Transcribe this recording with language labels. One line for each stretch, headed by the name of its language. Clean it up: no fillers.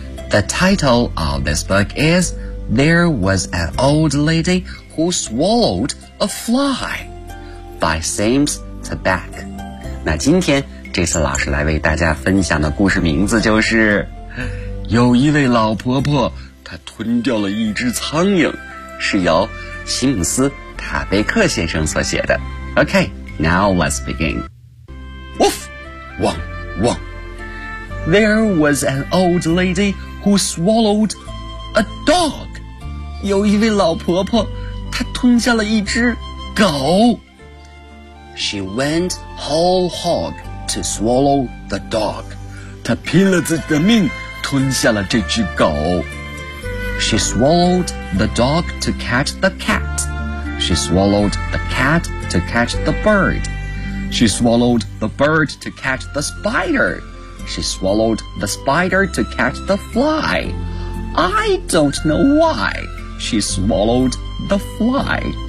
English: The title of this book is There Was an Old Lady Who Swallowed a Fly by Sims Tabak.
Chinese: 那今天这次老师来为大家分享的故事名字就是有一位老婆婆她吞掉了一只苍蝇，是由西姆斯塔贝克先生所写的。
English: OK, now let's begin. Woof! Wong! Wong! There was an old lady who swallowed a dog.
Chinese: 有一位老婆婆，她吞下了一只狗。
English: She went whole hog to swallow the dog.
Chinese: 她拼了自己的命，吞下了这只狗。
English: She swallowed the dog to catch the cat. She swallowed the cat to catch the bird. She swallowed the bird to catch the spider. She swallowed the spider to catch the fly. I don't know why she swallowed the fly.